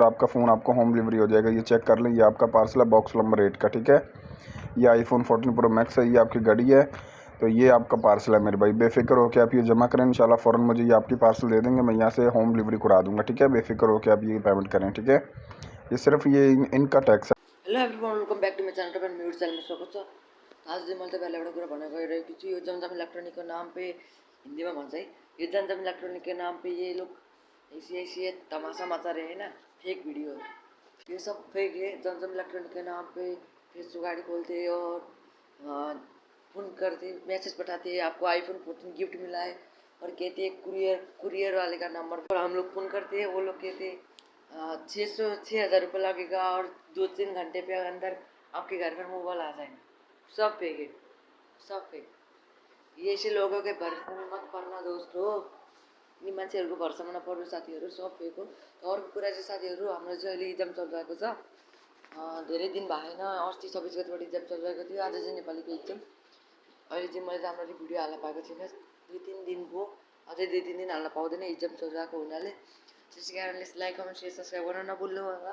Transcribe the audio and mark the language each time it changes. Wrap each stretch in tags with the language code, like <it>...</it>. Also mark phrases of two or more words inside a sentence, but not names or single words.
<hi>आपका फ़ोन आपको</hi> <en>home delivery</en> <hi>हो जाएगा। ये चेक कर लें, ये आपका पार्सल है बॉक्स नंबर 8 का। ठीक है, ये iPhone 14 Pro Max है, ये आपकी गाड़ी है। तो ये आपका पार्सल है मेरे भाई, बेफिक्र होकर आप ये जमा करें, इंशाल्लाह फ़ौरन मुझे ये आपकी पार्सल दे देंगे। मैं यहाँ से</hi> <en>home delivery</en> <hi>करा दूँगा। ठीक है, बेफिक्र होकर आप ये पेमेंट करें। ठीक है, ये सिर्फ ये इनका टैक्स है।</hi> <en>Hello everyone, welcome back to my channel.</en> <ne>तपाईँ मेरो च्यानलमा स्वागत छ। आज चाहिँ मैले तपाईँलाई एउटा कुरा भन्न गइरहेको छु।</ne> <hi>यो जमजम इलेक्ट्रोनिक नाम पे हिंदी में भन्छ है, ये जमजम इलेक्ट्रोनिक के नाम पे ये लोग ऐसे तमाशा मचा रहे हैं ना,</hi> <en>fake video</en> <hi>है। ये सब फेक है। जमजम इलेक्ट्रॉनिक के नाम पे फेसबुक गाड़ी खोलते और फोन करते, मैसेज पठाते, आपको iPhone 14 गिफ्ट मिला है और कहते हैं कुरियर वाले का नंबर पर हम लोग फ़ोन करते हैं। वो लोग कहते 6,000 रुपये लगेगा और 2-3 घंटे पे अंदर आपके घर पर मोबाइल आ जाएगा। सब फेक है, सब फेक। ये ऐसे लोगों के भरोसे में मत पड़ना दोस्तों।</hi> <ne>यी मान्छेहरूको भरोसामा नपर्नु साथीहरू, सब फेक हो। अर्को कुरा चाहिँ साथीहरू, हाम्रो चाहिँ अहिले इक्जाम चलिरहेको छ। धेरै दिन भएन, अस्ति 26 गतिबाट इक्जाम चलिरहेको थियो। आज चाहिँ नेपालीको इक्जाम। अहिले चाहिँ मैले राम्ररी भिडियो हाल्न पाएको छैन, 2-3 दिन भयो। अझै 2-3 दिन हाल्न पाउँदैन इक्जाम चलिरहेको हुनाले। त्यसै कारणले</ne> <en>like comment share subscribe</en> <ne>गर्न नभुल्नु होला।</ne>